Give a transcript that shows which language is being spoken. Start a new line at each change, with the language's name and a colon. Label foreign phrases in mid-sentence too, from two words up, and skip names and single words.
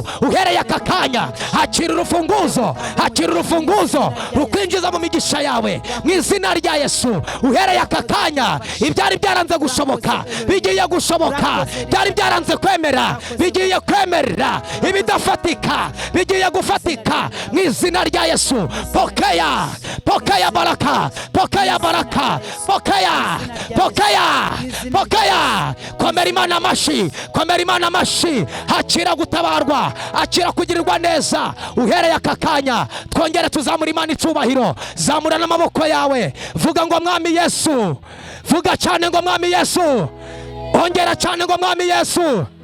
Kinyarwanda: Uhereye aka kanya, hakira urufunguzo, hakira urufunguzo rukwinjiza mu migisha yawe, mu izina rya Yesu. Uhereye aka kanya, ibyari byaranze gushoboka bigiye gushoboka, byari byaranze kwemera bigiye kwemerera, ibidafatika bigiye gufatika, mu izina rya Yesu.
Swahili: Pokea, pokea baraka, pokea baraka, pokea, pokea, pokea.
Kinyarwanda: Komera Imana amashi, komera Imana amashi. Hakira gutabarwa, hakira kugirirwa neza. Uhereye aka kanya, twongere tuzamura Imana icubahiro. Zamura n'amaboko yawe, vuga ngo Mwami Yesu, vuga cyane ngo Mwami Yesu, ongera cyane ngo Mwami Yesu.